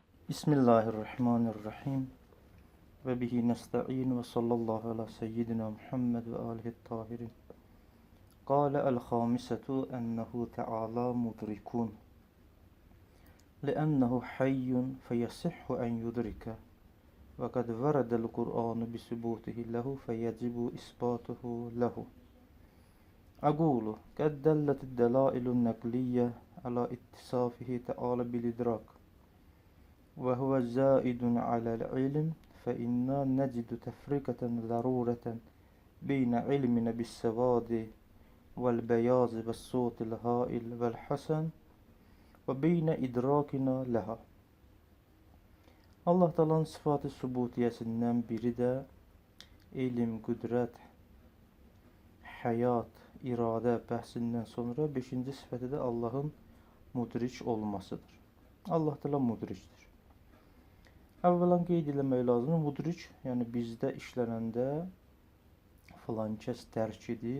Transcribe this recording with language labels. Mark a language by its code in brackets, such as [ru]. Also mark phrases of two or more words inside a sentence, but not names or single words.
[ar] بسم الله الرحمن الرحيم. وبه نستعين وصلى الله على سيدنا محمد وآله الطاهرين. قال الخامسة أنه تعالى مدرك. لأنه حي فيصح أن يدرك وقد ورد القرآن بثبوته له فيجب إثباته له أقول قد دلت الدلائل النقلية على اتصافه تعالى بالإدراك وهو زائد على العلم فإنا نجد تفرقة ضرورة بين علمنا بالسواد والبياض والصوت الهائل والحسن وبين إدراكنا لها. [tr] Allah Taala'nın sıfatı sübutiyesinden biri de ilim, [az] qüdrət, həyat, iradə bəhsindən sonra 5-ci sifəti də Allahın mudrik olmasıdır. Allah Taala mudrikdir. Əvvələn qeyd etmək lazımdır, mudrik, yəni bizdə işlənəndə filan kəs dərk edir.